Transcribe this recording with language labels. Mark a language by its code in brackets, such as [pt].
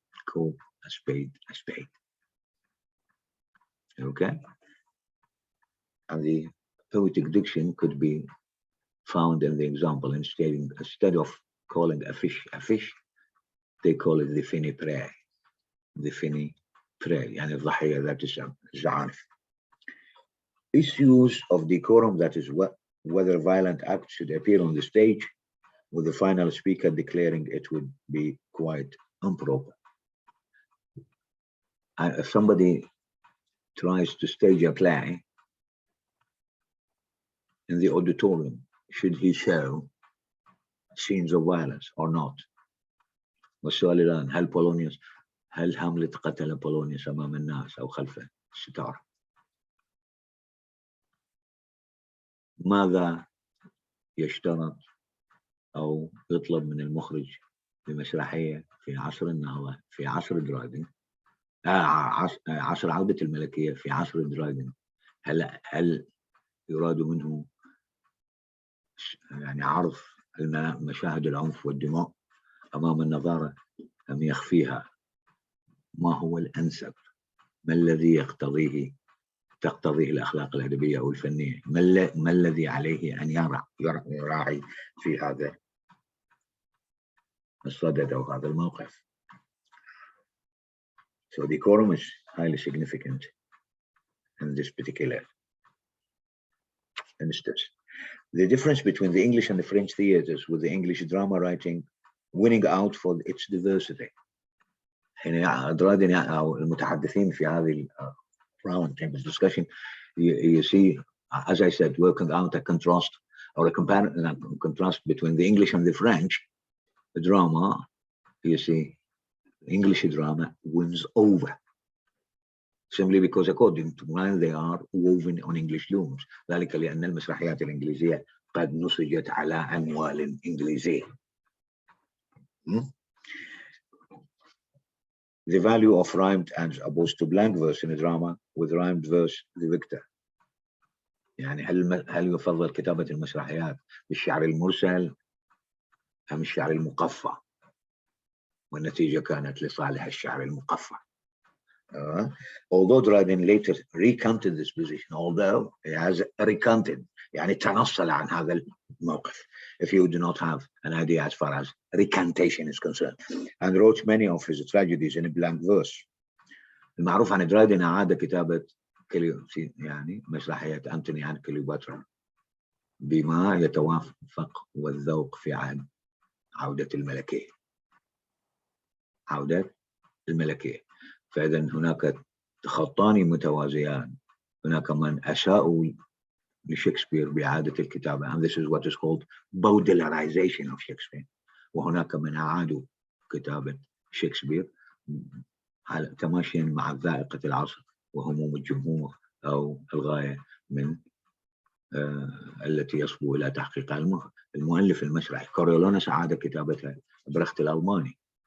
[en] Call a spade a spade. Okay? And the poetic diction could be found in the example. Instead of calling a fish, they call it the finny prey. The finny prey, [ar] يعني الضحية ذات الزعانف. [en] Issues of decorum, that is whether violent acts should appear on the stage, with the final speaker declaring it would be quite improper. If somebody tries to stage a play in the auditorium, should he show scenes of violence or not? [ar] والسؤال الآن، هل هاملت قتل بولونيوس أمام الناس أو خلف الستار؟ ماذا يشترط أو يطلب من المخرج بمسرحية في عصر النهضة، في عصر درايدن، عصر عودة الملكية في عصر درايدن؟ هل يراد منه يعني عرض مشاهد العنف والدماء أمام النظارة أم يخفيها؟ ما هو الأنسب؟ ما الذي تقتضيه الأخلاق الأدبية أو الفنية؟ ما الذي عليه أن يراعي في هذا الصدد أو هذا الموقف؟ [en] So decorum is highly significant in this particular instance. The difference between the English and the French theaters, with the English drama writing winning out for its diversity. [ar] هنا أدرادين أو المتحدثين في هذه [en] round table discussion, you see, as I said, working out a contrast or a contrast between the English and the French drama. You see, English drama wins over, simply because according to when they are woven on English looms. [ar] ذلك لأن المسرحيات الإنجليزية قد نسجت على أنوال إنجليزية. [en] The value of rhymed as opposed to blank verse in a drama, with rhymed verse the victor. [ar] يعني هل يفضل كتابة المسرحيات بالشعر المرسل أم الشعر المقفى؟ والنتيجة كانت لصالح الشعر المقفى. [en] Although Dryden later recanted this position, although he has recanted, [ar] يعني تنصل عن هذا الموقف, [en] if you do not have an idea as far as recantation is concerned, and wrote many of his tragedies in a blank verse. [ar] المعروف عن درايدن أعاد كتابة يعني مسرحية أنتوني عن كليوباترا بما يتوافق والذوق في عهد عودة الملكية. عودة الملكية. فإذا هناك خطان متوازيان. هناك من أساءوا لشكسبير بإعادة الكتابة, [en] and this is what is called Baudelarization of Shakespeare. [ar] وهناك من أعادوا كتابة شكسبير تماشيا مع ذائقة العصر وهموم الجمهور أو الغاية من التي يصبو إلى تحقيقها المؤلف المسرحي. كوريولانوس أعاد كتابة برخت الألماني.